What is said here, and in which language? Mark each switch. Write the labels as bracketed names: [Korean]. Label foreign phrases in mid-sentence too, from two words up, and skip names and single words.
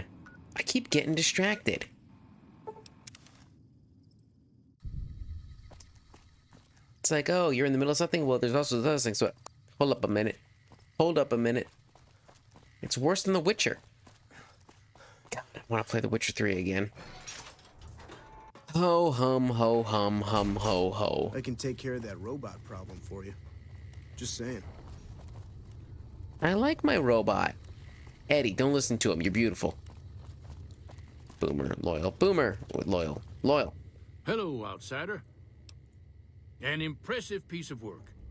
[English] I keep getting distracted. It's like, oh, you're in the middle of something? Well, there's also those things. So, hold up a minute. Hold up a minute. It's worse than The Witcher. God, I want to play The Witcher 3 again. Ho hum ho hum hum ho ho. I can take care of that robot problem for you. Just saying. I like my robot. Eddie, don't listen to him. You're beautiful. Boomer, loyal. Boomer, loyal. Loyal. Hello, outsider. An impressive piece of work.